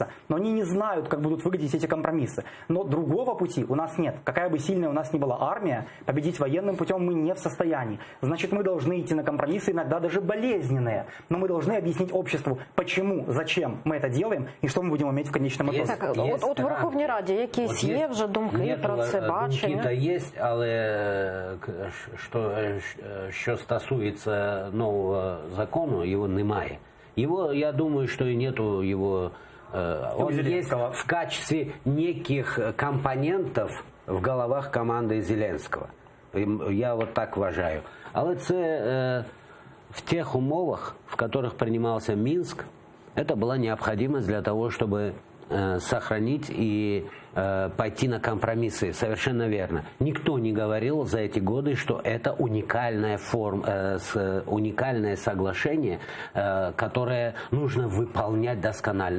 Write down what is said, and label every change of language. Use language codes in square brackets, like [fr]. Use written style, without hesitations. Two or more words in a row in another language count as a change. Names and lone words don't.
[ru] Но они не знают, как будут выглядеть эти компромиссы. Но другого пути у нас нет. Какая бы сильная у нас ни была армия, победить военным путем мы не в состоянии. Значит, мы должны идти на компромиссы, иногда даже болезненные. Но мы должны объяснить обществу, почему, зачем мы это делаем и что мы будем иметь в конечном итоге. [uk] Так, от в Верховній Раді якісь є вже думки про це, бачення? Думки-то есть, але що стосується нового закону, його немає. [ru] Его, я думаю, что и нету его... Он есть в качестве неких компонентов в головах [uk] команди Зеленського. Я вот так вважаю. Але це [ru] в тех умовах, в которых принимался Минск, это была необходимость для того, чтобы сохранить и пойти на компромиссы. Совершенно верно. Никто не говорил за эти годы, что это уникальное соглашение, которое нужно выполнять досконально.